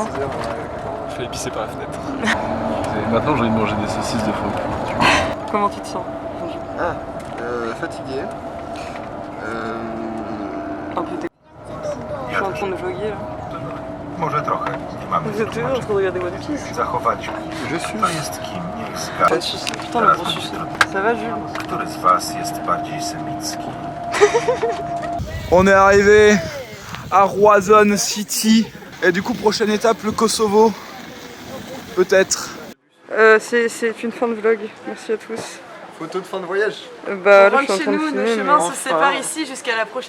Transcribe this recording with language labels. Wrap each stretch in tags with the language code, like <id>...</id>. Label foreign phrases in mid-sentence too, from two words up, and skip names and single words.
<fr>Je fais pisser par la fenêtre. Maintenant j'ai envie de manger des saucisses de fond. Comment tu te sens? Fatigué. Un peu dégoûté. Je suis en train de vloguer là.</fr> <pl>Może trochę. Mamy</pl> <fr>Vous êtes toujours en train de regarder One Piece?</fr> <pl>zachować.</pl> <fr>Je suis.</fr> <pl>Kto jest kim, niech</pl> <fr>Pas</fr> <pl>zgadza.</pl> <fr>de suicide. Putain le gros suicide. Ça va Jules?</fr> <pl>Który z was jest bardziej semicki?</pl> <fr>On est arrivé à Roazhon City et du coup prochaine étape le Kosovo. Peut-être. C'est une fin de vlog. Merci à tous. Photo de fin de voyage. Bah On là je rentre suis en chez train de nous, filmer. nos mais chemins se enfin. séparent ici jusqu'à la prochaine</fr>